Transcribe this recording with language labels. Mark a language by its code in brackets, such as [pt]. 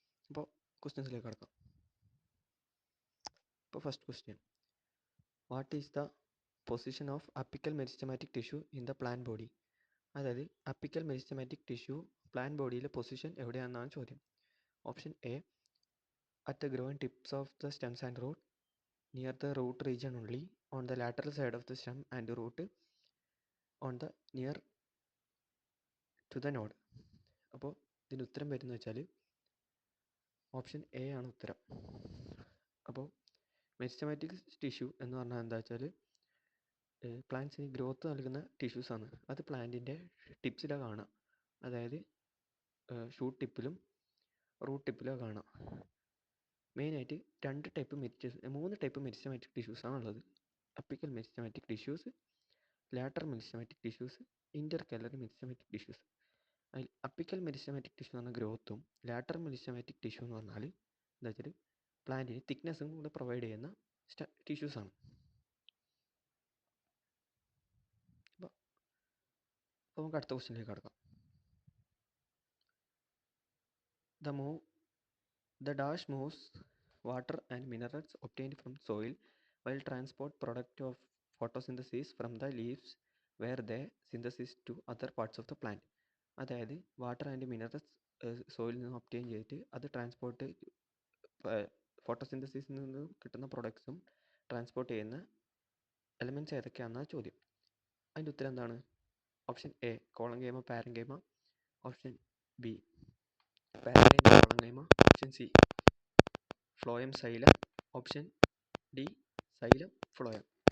[ml] അപ്പോൾ ക്വസ്റ്റ്യൻസിലേക്ക് കടക്കാം. [en] ഇപ്പോൾ first question, what is the position of apical meristematic tissue in the plant body? [ml] അതായത് apical meristematic tissue plant ബോഡിയിലെ position എവിടെയാണെന്നാണ് ചോദ്യം. [en] Option A, at the growing tips of the stems and root, near the root region only, on the lateral side of the stem and root, on the near to the node. [ml] അപ്പോൾ ഇതിന് ഉത്തരം വരുന്നത് വെച്ചാൽ option A ആണ് ഉത്തരം. അപ്പോൾ meristematic tissue എന്ന് പറഞ്ഞാൽ എന്താ വെച്ചാൽ പ്ലാന്റ്സിന് ഗ്രോത്ത് നൽകുന്ന ടിഷ്യൂസാണ്. അത് പ്ലാന്റിൻ്റെ ടിപ്സിലാണ് കാണാം. അതായത് ഷൂട്ട് ടിപ്പിലും റൂട്ട് ടിപ്പിലും കാണാം. മെയിനായിട്ട് മൂന്ന് ടൈപ്പ് മെരിസ്റ്റമാറ്റിക് ടിഷ്യൂസാണ് ഉള്ളത്. Apical meristematic tissues, lateral meristematic tissues, ഇൻ്റർകലറി meristematic tissues. അതിൽ അപ്പിക്കൽ മെരിസ്റ്റമാറ്റിക് ടിഷ്യൂ എന്ന് പറഞ്ഞാൽ ഗ്രോത്തും, ലാറ്ററൽ മെരിസ്റ്റമാറ്റിക് ടിഷ്യൂ എന്ന് പറഞ്ഞാൽ എന്താ വെച്ചാൽ പ്ലാന്റിന് തിക്നെസ്സും കൂടെ പ്രൊവൈഡ് ചെയ്യുന്ന ടിഷ്യൂസാണ്. അപ്പോൾ നമുക്ക് അടുത്ത ക്വസ്റ്റ്യനിലേക്ക് കടക്കാം. [en] The dash moves water and minerals obtained from soil while transport product of photosynthesis from the leaves where they synthesis to other parts of the plant. [ml] അതായത് വാട്ടർ ആൻഡ് മിനറൽസ് സോയിൽ നിന്ന് obtain ചെയ്തിട്ട് അത് transport ഫോട്ടോസിന്തസിസിൽ നിന്ന് കിട്ടുന്ന പ്രൊഡക്ട്സും transport ചെയ്യുന്ന elements ഏതൊക്കെയാണെന്നാണ് ചോദ്യം. അതിൻ്റെ ഉത്തരം എന്താണ്? Option A collenchyma parenchyma, option B parenchyma collenchyma, option C phloem xylem, option D xylem phloem.